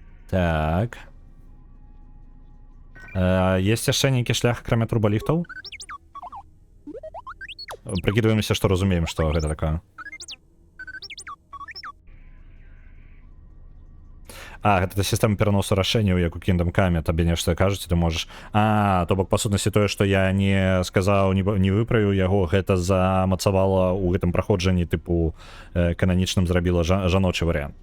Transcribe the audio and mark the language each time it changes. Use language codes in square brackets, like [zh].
[be] Так. Есть яшчэ нейкі шлях, акрамя турболіфтаў? [ru] Прикидываемся, что разумеем, что это такое. [be] Гэта сістэма пераносу рашэнняў, як у Kingdom Come, табе нешта кажуць, ты можаш... То бок, па сутнасці, тое, што я не сказаў, не выправіў яго, гэта замацавала ў гэтым праходжанні, тыпу, кананічным зрабіла жаночы варыянт.